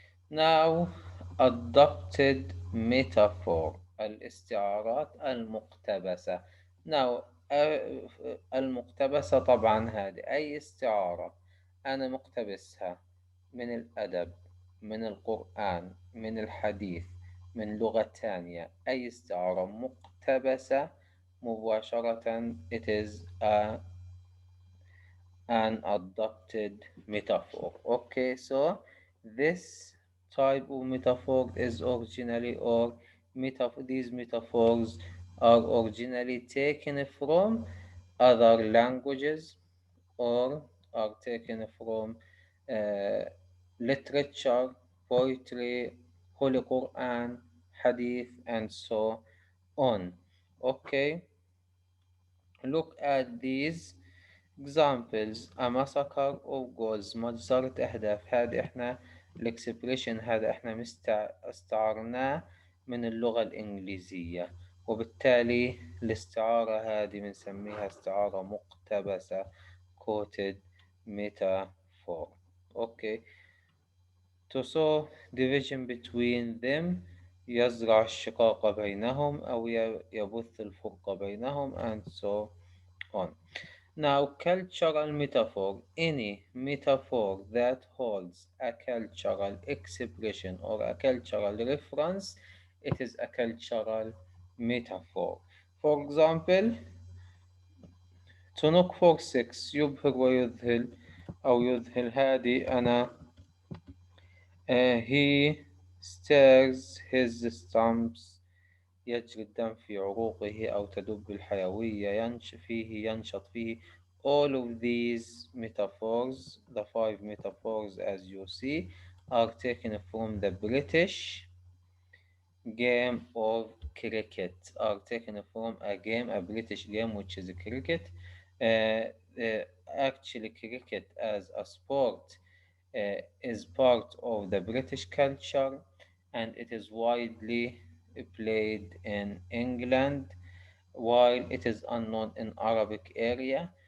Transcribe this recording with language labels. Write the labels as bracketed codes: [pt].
[en] Now, adopted metaphor، [ar] الاستعارات المقتبسة. Now, المقتبسة طبعا هذه أي استعارة أنا مقتبسها من الأدب، من القرآن، من الحديث، من لغة تانية. أي استعارة مقتبسة مباشرة [en] it is a an adopted metaphor. Okay, so this type of metaphor is originally or these metaphors are originally taken from other languages or are taken from uh, literature, poetry, Holy Quran, Hadith, and so on. Okay, look at these examples. A massacre of goals، [ar] مجزرة أهداف. هذا إحنا الإكسبريشن هذا إحنا استعرناه من اللغة الإنجليزية، وبالتالي الاستعارة هذه بنسميها استعارة مقتبسة [en] quoted metaphor. Okay, to sow division between them، [ar] يزرع الشقاق بينهم أو يبث الفرقة بينهم [en] and so on. Now, cultural metaphor. Any metaphor that holds a cultural expression or a cultural reference, it is a cultural metaphor. For example, to knock for six [ar] يبهر ويذهل أو يذهل. هذه أنا [en] he stirs his stumps، [ar] يجري الدم في عروقه أو تدب الحيوية، ينشط فيه. [en] All of these metaphors, the five metaphors as you see, are taken from the British game of cricket, are taken from a British game which is cricket. Uh, Actually, cricket as a sport is part of the British culture and it is widely played in England while it is unknown in Arabic area.